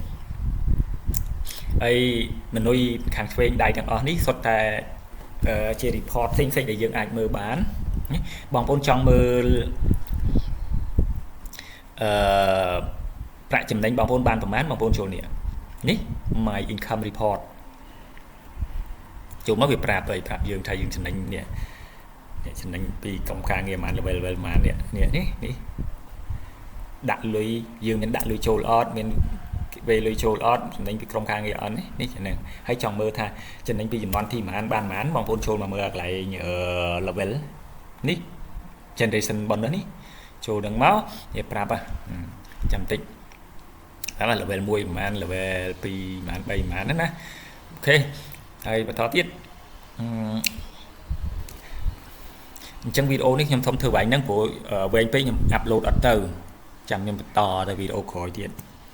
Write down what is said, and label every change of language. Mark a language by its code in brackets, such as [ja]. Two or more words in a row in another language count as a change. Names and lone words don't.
[km] ហើយមនុយខាងឆ្វេងដៃទាំងអស់នេះសុទ្ធតែជា report ផ្សេងដែលយើងអាចមើលបានបងប្អូនចង់មើលប្រាក់ចំណេញបងប្អូនបានប្រមាណបងប្អូនចូលនេះ [en] my income report [km] ចូលមកវាប្រាប់យើងថាយើងចំណេញនេះចំណេញពីកម្មការងារប៉ុន្មាន level ប៉ុន្មាននេះដាក់លុយយើង មានដាក់លុយចូលអត់មានវេលុយចូលអត់ចំណេញពីក្រុមការងារអត់នេះហ្នឹង ហើយចង់មើលថាចំណេញពីចំនួនទីប៉ុន្មានបានប៉ុន្មានបងប្អូនចូលមកមើលកន្លែងlevel នេះ [en] generation bonus [km] នេះចូលនឹងមកវាប្រាប់ចាំតិចតាម level 1ប្រហែល level 2ប្រហែល3ប្រហែលណាអូខេហើយបន្តទៀតអញ្ចឹងវីដេអូនេះខ្ញុំសូមធ្វើវាយហ្នឹងព្រោះវែងពេកខ្ញុំអាប់ឡូតអត់ទៅចាំខ្ញុំបន្តទៅវីដេអូក្រោយទៀត